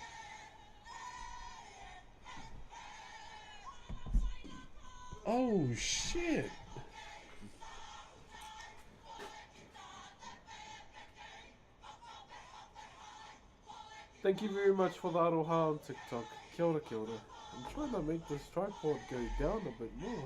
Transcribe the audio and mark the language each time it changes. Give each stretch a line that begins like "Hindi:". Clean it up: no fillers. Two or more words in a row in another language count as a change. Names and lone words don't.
English: Oh, shit. Thank you very much for the aroha on TikTok.
Māori: Kia ora, kia ora.
English: I'm trying to make this tripod go down a bit more.